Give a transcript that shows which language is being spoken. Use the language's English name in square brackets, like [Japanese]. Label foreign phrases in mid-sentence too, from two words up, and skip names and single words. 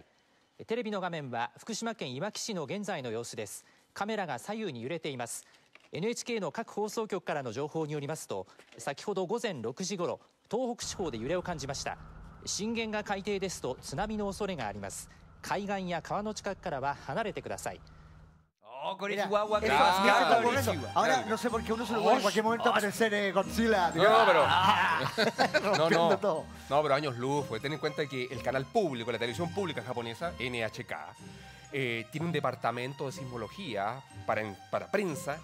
[Japanese] テレビの画面は福島県いわき市の現在の様子です。カメラが左右に揺れています。NHK の各放送局からの情報によりますと、先ほど午前6時ごろ、東北地方で揺れを感じました。震源が海底ですと津波の恐れがあります。海岸や川の近くからは離れてください。 [Spanish] Con el guagua que Ahora no sé por qué uno se lo puede en cualquier momento aparecer Godzilla. No, pero años luz. Pues ten en cuenta que el canal público, la televisión pública japonesa, NHK, tiene un departamento de sismología para prensa gigante.